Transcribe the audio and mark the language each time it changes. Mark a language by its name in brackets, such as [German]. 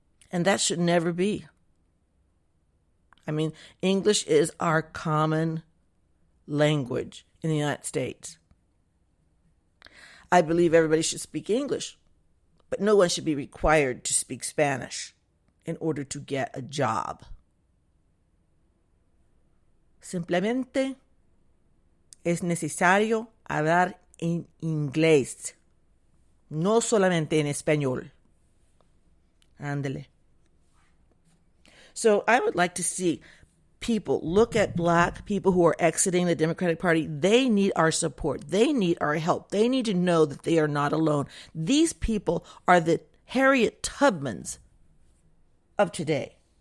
[English] And that should never be. I mean, English is our common language in the United States. I believe everybody should speak English, but no one should be required to speak Spanish in order to get a job. [Spanish] Simplemente es necesario hablar en inglés, no solamente en español. Ándale. [English] So I would like to see people look at Black people who are exiting the Democratic Party. They need our support. They need our help. They need to know that they are not alone. These people are the Harriet Tubmans of today.